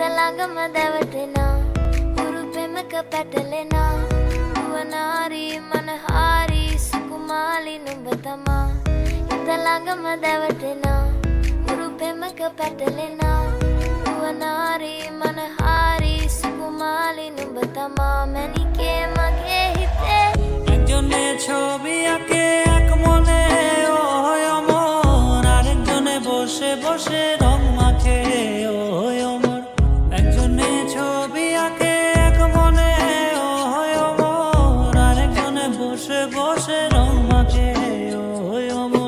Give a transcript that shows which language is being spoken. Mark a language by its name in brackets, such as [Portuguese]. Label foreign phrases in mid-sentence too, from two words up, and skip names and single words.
[Sinhala] ළඟම දැවටෙනා උරු පෙමක පැටලෙනා නුවනාරි මනහාරි සුකුමාලි නුඹ තමා හිත ළඟම දැවටෙනා උරු පෙමක පැටලෙනා නුවනාරි මනහාරි සුකුමාලි නුඹ තමා මැණිකේ මගේ හිතේ [Bangla] একজনে ছবি আঁকে এক মনে ওই অমর, আরেকজনে বসে বসে রং মাখে ওই অমর। একজনে ছবি আঁকে এক মনে ওই অমর, আরেকজনে বসে বসে রং মাখে ওই অমর।